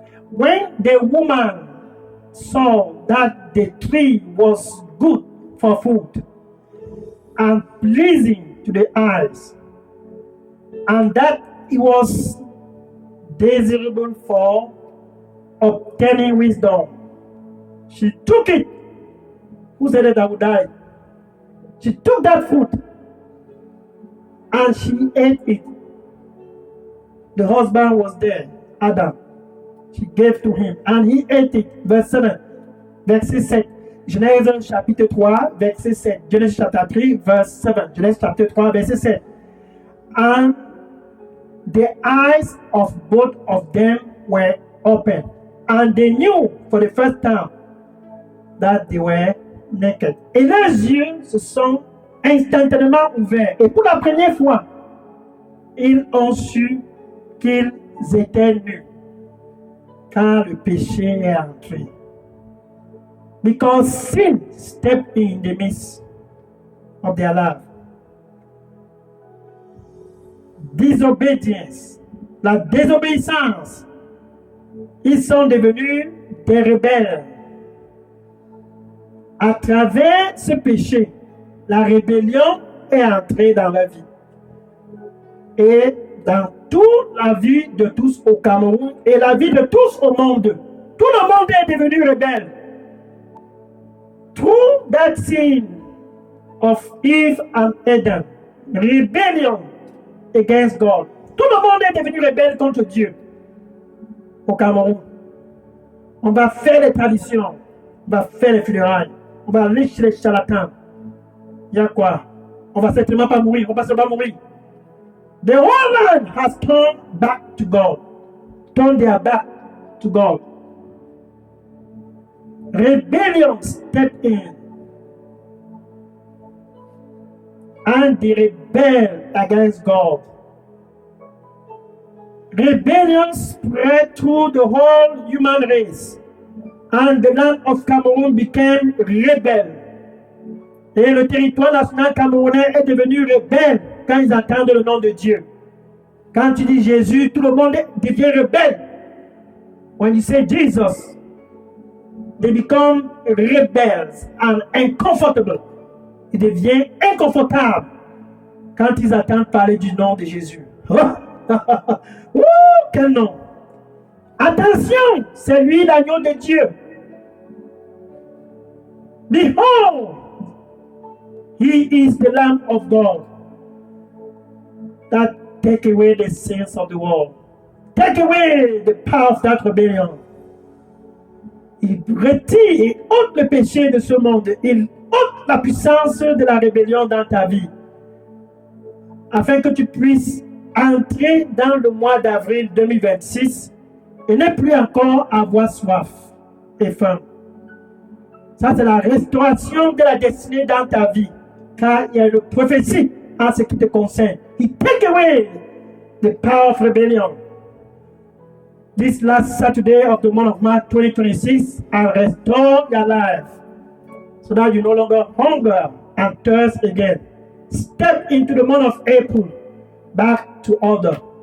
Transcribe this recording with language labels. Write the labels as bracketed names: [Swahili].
[English] When the woman saw that the tree was good for food and pleasing to the eyes, and that it was desirable for obtaining wisdom, she took it. Who said that I would die? She took that fruit and she ate it. The husband was there, Adam. She gave to him and he ate it. Verse 7, [French] verset 7. [English] Genèse chapitre 3, verset 7. Genesis chapter 3, verse 7. Genèse chapter 3, verset 7. And the eyes of both of them were open, and they knew for the first time that they were naked. [French] Et leurs yeux se sont instantanément ouverts. Et pour la première fois, ils ont su qu'ils étaient nus quand le péché est entré. [English] Because sin stepped in the midst of their life. [French] Disobedience, la désobéissance, ils sont devenus des rebelles. À travers ce péché, la rébellion, est entré dans la vie. Et dans toute la vie de tous au Cameroun et la vie de tous au monde, tout le monde est devenu rebelle. [English] Through that sin of Eve and Adam, rebellion against God. [French] Tout le monde est devenu rebelle contre Dieu au Cameroun. On va faire les traditions, on va faire les funérailles, on va aller chez les charlatans. Il y a quoi? On va certainement pas mourir, on va seulement mourir. [English] The whole land has turned back to God. Turned their back to God. Rebellion stepped in. And they rebelled against God. Rebellion spread through the whole human race. And the land of Cameroon became rebel. [French] Et le territoire national camerounais est devenu rebelle quand ils entendent le nom de Dieu. Quand tu dis Jésus, tout le monde devient rebelle. [English] When you say Jesus, they become rebels and uncomfortable. [French] Ils deviennent inconfortables quand ils entendent parler du nom de Jésus. Oh, quel nom! Attention, c'est lui l'agneau de Dieu. [English] Behold, he is the Lamb of God that take away the sins of the world. Take away the power of that rebellion. [French] Il retire et ôte le péché de ce monde. Il ôte la puissance de la rébellion dans ta vie. Afin que tu puisses entrer dans le mois d'avril 2026 et ne plus encore avoir soif et faim. Ça, c'est la restauration de la destinée dans ta vie. Car il y a une prophétie en ce qui te concerne. [English] He take away the power of rebellion. This last Saturday of the month of March 2026, and restore your life so that you no longer hunger and thirst again. Step into the month of April, back to order.